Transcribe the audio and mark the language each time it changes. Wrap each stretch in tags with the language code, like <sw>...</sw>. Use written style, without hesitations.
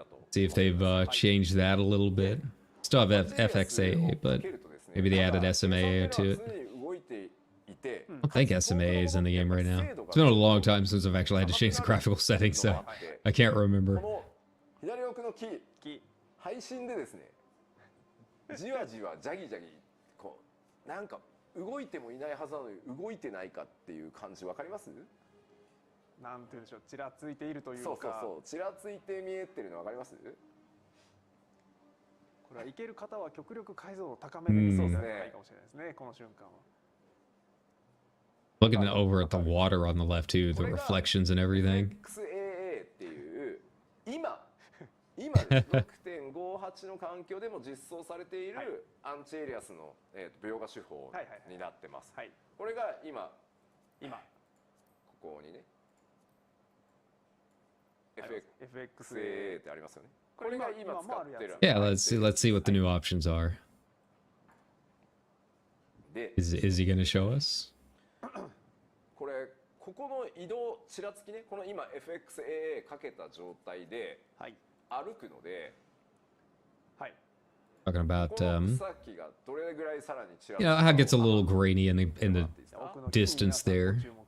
<en>See if they've changed that a little bit. Still have FFXIV, but maybe they added SMA to it. I don't think SMA is in the game right now. It's been a long time since I've actually had to change the graphical settings, so I can't remember.</en> <ja>左奥のキー配信でですね、じわじわジャギジャギこうなんか動いてもいないはずなのに動いてないかっていう感じわかります？なんて言うんでしょう、ちらついているというか、そうそうそう、ちらついて見えてるのわかります？これはいける方は極力解像度を高めで見そうですね。いいかもしれないですね、この瞬間は。</ja> <en>Looking over at the water on the left too, the reflections and everything.</en> <ja>FXAA っていう今です 6.58 の環境でも実装されているアンチエイリアスの描画手法になってます。これが今ここにね FXAA ってありますよね。これが今使ってる。</ja> <en>Yeah, let's see what the new options are. Is he going to show us?</en> <ja>これここの移動ちらつきね、この今 FXAA かけた状態で歩くので、</ja> <en>talking about</en> <ja>草木がどれぐらいさらにちらつく</ja> <en>you know how it gets a little grainy in the distance there.</en>